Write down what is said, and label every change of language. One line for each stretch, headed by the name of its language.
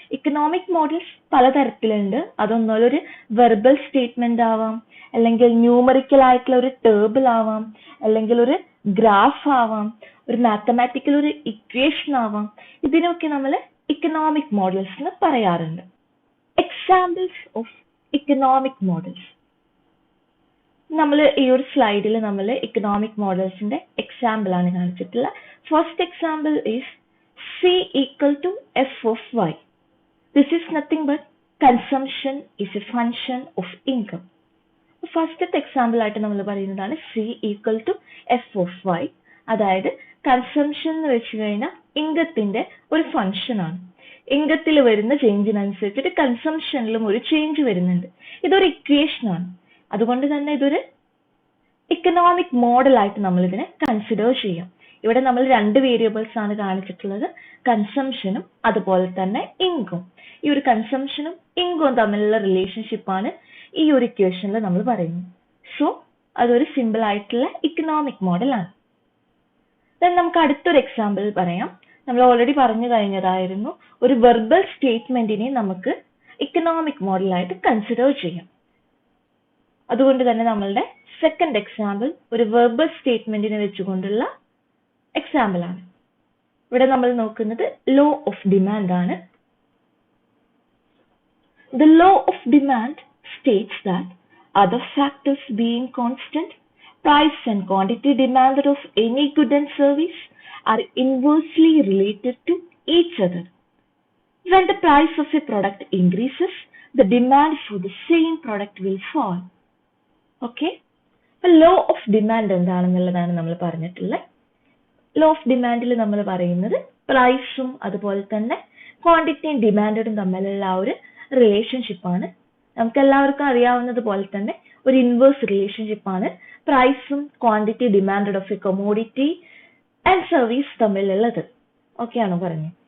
Malayalam: Economic models പലതരത്തിലുണ്ട്. അതൊന്നൊരു verbal statement ആവാം, അല്ലെങ്കിൽ numerical ആയിട്ടുള്ള ഒരു ടേബിൾ ആവാം, അല്ലെങ്കിൽ ഒരു ഗ്രാഫ് ആവാം, ഒരു മാത്തമാറ്റിക്കൽ ഒരു ഇക്വേഷൻ ആവാം. ഇതിനൊക്കെ നമ്മൾ ഇക്കണോമിക് മോഡൽസ് എന്ന് പറയാറുണ്ട്. Examples of economic models. നമ്മൾ ഈ ഒരു സ്ലൈഡിൽ നമ്മൾ ഇക്കണോമിക് മോഡൽസിന്റെ എക്സാമ്പിൾ ആണ് കാണിച്ചിട്ടുള്ളത്.
English: First example is C equal to F of Y. This is nothing but consumption is a function of income.
Malayalam: ഫസ്റ്റത്തെ എക്സാമ്പിൾ ആയിട്ട് നമ്മൾ പറയുന്നതാണ്
English: C equal to F of Y.
Malayalam: അതായത് കൺസംഷൻ എന്ന് വെച്ച് കഴിഞ്ഞാൽ ഇൻകത്തിന്റെ ഒരു ഫംഗ്ഷൻ ആണ്. ഇൻകത്തിൽ വരുന്ന ചേഞ്ചിനനുസരിച്ചിട്ട് കൺസംഷനിലും ഒരു ചേഞ്ച് വരുന്നുണ്ട്. ഇതൊരു ഇക്വേഷൻ ആണ്. അതുകൊണ്ട് തന്നെ ഇതൊരു ഇക്കണോമിക് മോഡൽ ആയിട്ട് നമ്മൾ ഇതിനെ കൺസിഡർ ചെയ്യാം. ഇവിടെ നമ്മൾ രണ്ട് വേരിയബിൾസ് ആണ് കാണിച്ചിട്ടുള്ളത്, കൺസംഷനും അതുപോലെ തന്നെ ഇൻകം. ഈ ഒരു കൺസംഷനും ഇൻകവും തമ്മിലുള്ള റിലേഷൻഷിപ്പ് ആണ് ഈ ഒരു ഇക്വേഷനിൽ നമ്മൾ പറയുന്നത്. സോ അതൊരു സിമ്പിൾ ആയിട്ടുള്ള ഇക്കണോമിക് മോഡൽ ആണ്. ദെൻ നമുക്ക് അടുത്തൊരു എക്സാമ്പിൾ പറയാം. നമ്മൾ ഓൾറെഡി പറഞ്ഞു കഴിഞ്ഞതായിരുന്നു, ഒരു വെർബൽ സ്റ്റേറ്റ്മെന്റിനെ നമുക്ക് ഇക്കണോമിക് മോഡലായിട്ട് കൺസിഡർ ചെയ്യാം. അതുകൊണ്ട് തന്നെ നമ്മളുടെ സെക്കൻഡ് എക്സാമ്പിൾ ഒരു വെർബൽ സ്റ്റേറ്റ്മെന്റിനെ വെച്ചുകൊണ്ടുള്ള എക്സാമ്പിൾ ആണ്. ഇവിടെ നമ്മൾ നോക്കുന്നത് ലോ ഓഫ് ഡിമാൻഡ് ആണ്.
English: The law of demand states that other factors being constant, price and quantity demanded of any good and service are inversely related to each other. When the price of a product increases, the demand for the same product will fall. Okay?
Malayalam: Law of demand എന്താണെന്നുള്ളതാണ് നമ്മൾ പറഞ്ഞിട്ടുള്ളത്. Law of ഡിമാൻഡിൽ നമ്മൾ പറയുന്നത് പ്രൈസും അതുപോലെ തന്നെ ക്വാണ്ടിറ്റിയും ഡിമാൻഡും തമ്മിലുള്ള ആ ഒരു റിലേഷൻഷിപ്പ് ആണ്. നമുക്ക് എല്ലാവർക്കും അറിയാവുന്നത് പോലെ തന്നെ ഒരു ഇൻവേഴ്സ് റിലേഷൻഷിപ്പ് ആണ് പ്രൈസും
English: quantity demand of a commodity and service
Malayalam: തമ്മിലുള്ളത്. Okay ആണോ പറഞ്ഞത്?